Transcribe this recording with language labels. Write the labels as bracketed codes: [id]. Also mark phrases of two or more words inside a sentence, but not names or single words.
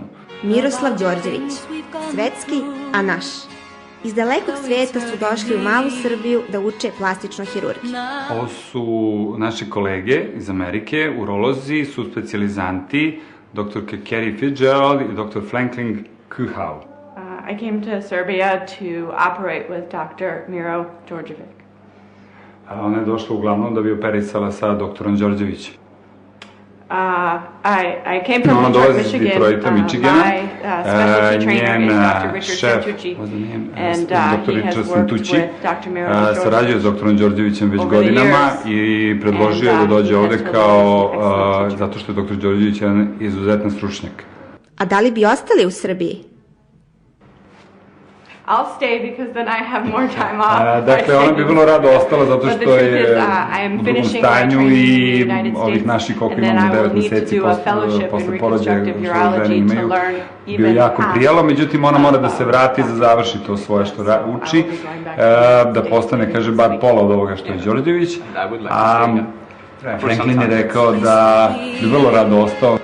[sr] Miroslav Đorđević, svetski, a naš. Iz dalekog svijeta su došli u malu Srbiju da uče plastičnu hirurgiju. Ovo su naše kolege iz Amerike, urolozi, su specijalizanti, dr. Kerry Fitzgerald i dr. Franklin Kuhau. [en] I came to Serbia to operate with Dr. Miro Đorđević. [sr] Ona je došla uglavnom da bi operisala sa doktorom Đorđevićem. [en] I came from Detroit, Michigan. My specialty trainer is Dr. Richard Santucci, and he has worked with Dr. Miro Đorđević. [sr] Sarađuje s doktorom Đorđevićem već godinama i predložio je da dođe ovde zato što je doktor Đorđević jedan izuzetan stručnjak. A da li bi ostali u Srbiji? [en] I'll stay because then I have more time off. [sr] Dakle, ona bi vrlo rado ostala zato što je u drugom stanju i ovih naših koliko imamo 9 meseci posle porođaja što žene imaju bio jako prijelo, međutim ona mora da se vrati da završi to svoje što uči, da postane, kaže, bar pola od ovoga što je Đorđević, a Franklin je rekao da bi vrlo rado ostao.